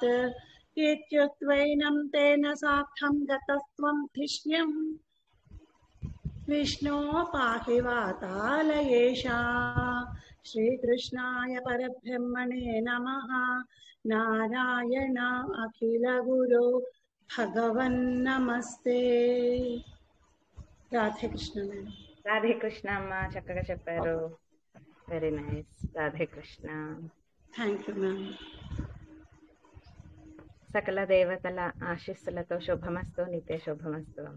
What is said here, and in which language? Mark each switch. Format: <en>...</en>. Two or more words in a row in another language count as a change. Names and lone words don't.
<sa>इत्युक्त्वैनं तेन साकं गतस्त्वं धिष्ण्यं विष्णो पाहि वातालयेशा. श्रीकृष्णाय परब्रह्मणे नमः. नारायण अखिल गुरु भगवन्नमस्ते.</sa> <te>రాధే కృష్ణ మేడం. రాధే కృష్ణ అమ్మ, చక్కగా చెప్పారు.</te> <en>very nice.</en> <te>రాధే కృష్ణ.</te> <en>thank you ma'am.</en> <te>సకల దేవతల ఆశీస్సులతో శుభమస్తు, నిత్య శుభమస్తు అమ్మ.</te>